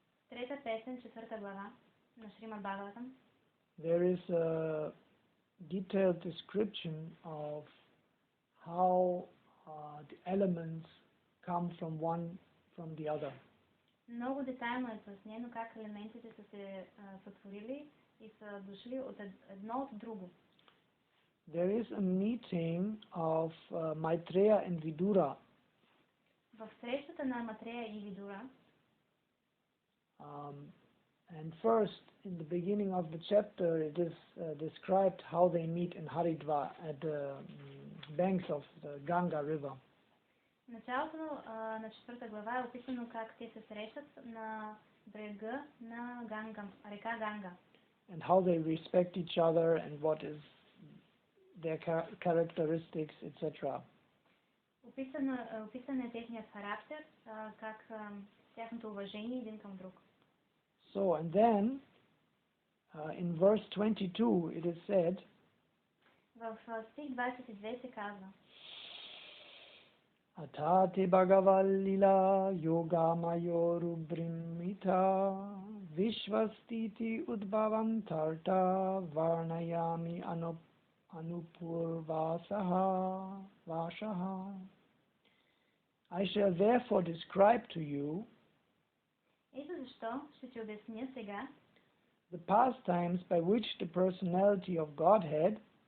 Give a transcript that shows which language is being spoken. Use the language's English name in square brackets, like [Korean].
[Bulgarian] трета песен, четвърта глава на Шримад Бхагаватам, [English] there is a detailed description of how the elements come from one from the other. [Bulgarian] Много детайлно е пояснено как елементите са се сътворили и са дошли от едно от друго. [English] There is a meeting of Maitreya and Vidura. [Bulgarian] В срещата на Матрея и Видура, [English] and first, in the beginning of the chapter, it is described how they meet in Haridwar at the banks of the Ganga River. [Bulgarian] Началото на четвърта глава е описано как те се срещат на брега на река Ганга. [English] And how they respect each other and what is their characteristics, etc. [Bulgarian] Описан е техният характер, как тяхното уважение един към друг. [English] So, and then, in verse 22, it is said, [Bulgarian] в стих 22 се казва, [Sanskrit] Atate Bhagavalila Yoga Mayorubrimita Vishvastiti Udbhavantarta Varnayami Anupurvasaha Vashaha. [English] I shall therefore describe to you [Bulgarian] ето защо ще ти обясня сега [English] the pastimes by which the personality of Godhead